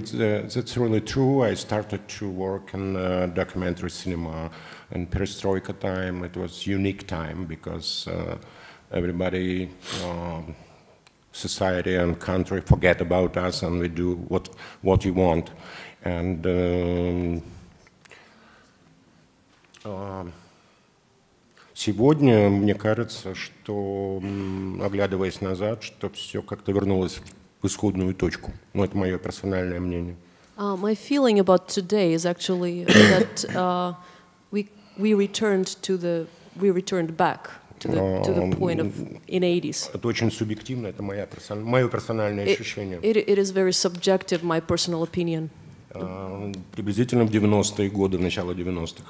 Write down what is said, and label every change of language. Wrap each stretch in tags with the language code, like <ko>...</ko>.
<en>That's really true. I started to work in documentary cinema in perestroika time. It was unique time because everybody, society and country forget about us and we do what we want. And</en> <ru>сегодня мне кажется, что, оглядываясь назад, что все как-то вернулось в исходную точку. Но это мое персональное мнение.</ru> <en>My feeling about today is actually that we returned back to the point of in 80s.</en> <ru>Это очень субъективно, это мое персональное ощущение.</ru> <en>It is very subjective, my personal opinion.</en> <ru>Приблизительно в 90-е годы, начало 90-х.</ru>